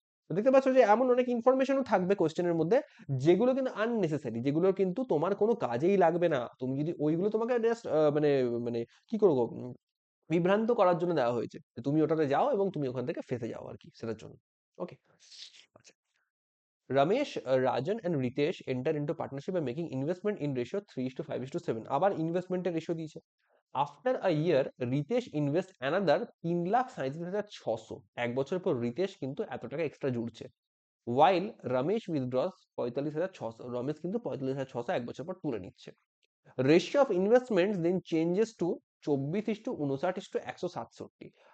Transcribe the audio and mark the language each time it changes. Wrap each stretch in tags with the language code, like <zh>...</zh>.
<bn>তো দেখতে পাচ্ছ যে এমন অনেক ইনফরমেশনও থাকবে কোশ্চেনের মধ্যে যেগুলো কিন্তু আননেসেসারি, যেগুলো কিন্তু তোমার কোনো কাজেই লাগবে না, তুমি যদি ওইগুলো তোমাকে জাস্ট মানে মানে কি করবো, বিভ্রান্ত করার জন্য দেওয়া হয়েছে, যে তুমি ওটাতে যাও এবং তুমি ওখান থেকে ফেঁসে যাও আর কি, সেটার জন্য। ওকে, আচ্ছা।</bn> <en>Ramesh, Rajan and Ritesh enter into partnership by making investment in ratio 3:5:7.</en> <bn>আবার ইনভেস্টমেন্টের রেশিও দিয়েছে। After a year Ritesh invest another 3,37,600। এক বছর পর রিতেশ কিন্তু এত টাকা এক্সট্রা জুড়ছে। ওয়াইল রমেশ উইথড্রস 45,600। রমেশ কিন্তু 45,600 এক বছর পর তুলে নিচ্ছে। Ratio of investment then changes to 24:59:167।</bn>